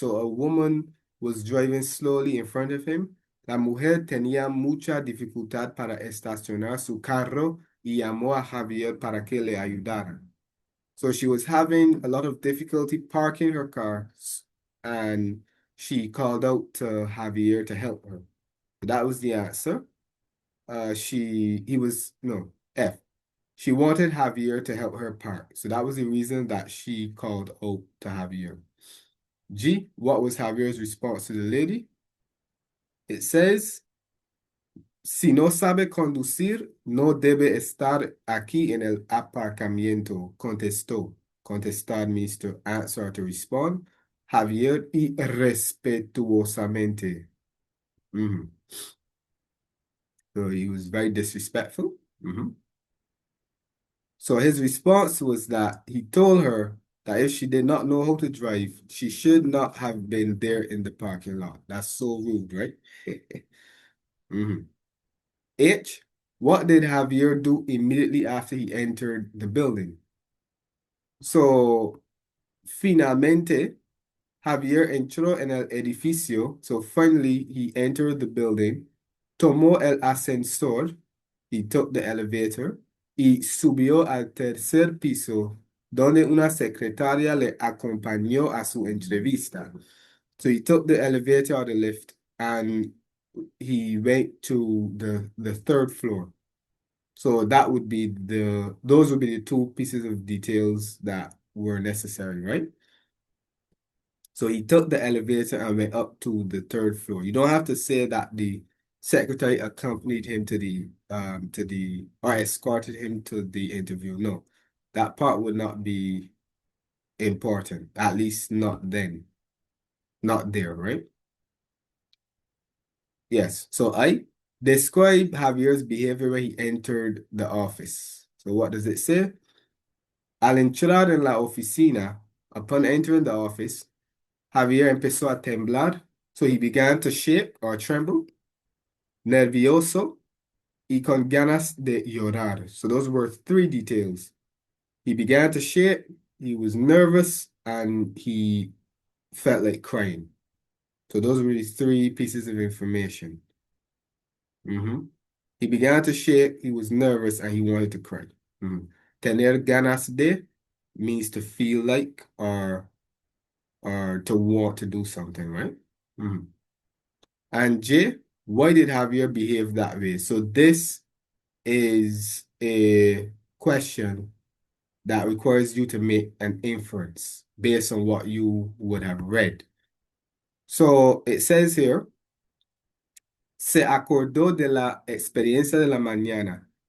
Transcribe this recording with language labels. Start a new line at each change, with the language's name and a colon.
English: So a woman was driving slowly in front of him.
Spanish: La mujer tenía mucha dificultad para estacionar su carro y llamó a Javier para que le ayudara.
English: So she was having a lot of difficulty parking her car, and she called out to Javier to help her. That was the answer. He was, no, F. She wanted Javier to help her park. So that was the reason that she called out to Javier. G, what was Javier's response to the lady? It says,
Spanish: si no sabe conducir, no debe estar aquí en el aparcamiento, contestó.
English: Contestar means to answer or to respond. Javier irrespetuosamente. Mhm. So he was very disrespectful. So his response was that he told her that if she did not know how to drive, she should not have been there in the parking lot. That's so rude, right? Mhm. H, what did Javier do immediately after he entered the building?
Spanish: So, finalmente, Javier entró en el edificio.
English: So, finally, he entered the building.
Spanish: Tomó el ascensor.
English: He took the elevator
Spanish: y subió al tercer piso, donde una secretaria le acompañó a su entrevista.
English: So he took the elevator or the lift and he went to the third floor. So that would be those would be the two pieces of details that were necessary, right? So he took the elevator and went up to the third floor. You don't have to say that the secretary accompanied him to the or escorted him to the interview. No, that part would not be important, at least not then, not there, right? Yes. So I describe Javier's behavior when he entered the office. So what does it say?
Spanish: Al entrar en la oficina,
English: upon entering the office,
Spanish: Javier empezó a temblar.
English: So he began to shake or tremble.
Spanish: Nervioso y con ganas de llorar.
English: So those were three details. He began to shake, he was nervous, and he felt like crying. So those were the three pieces of information. Mhm. He began to shake, he was nervous, and he wanted to cry. Mhm. Tener ganas de means to feel like or to want to do something, right? Mhm. And J, why did Javier behave that way? So this is a question that requires you to make an inference based on what you would have read. So it says here,
Spanish: se acordó de la experiencia de la mañana.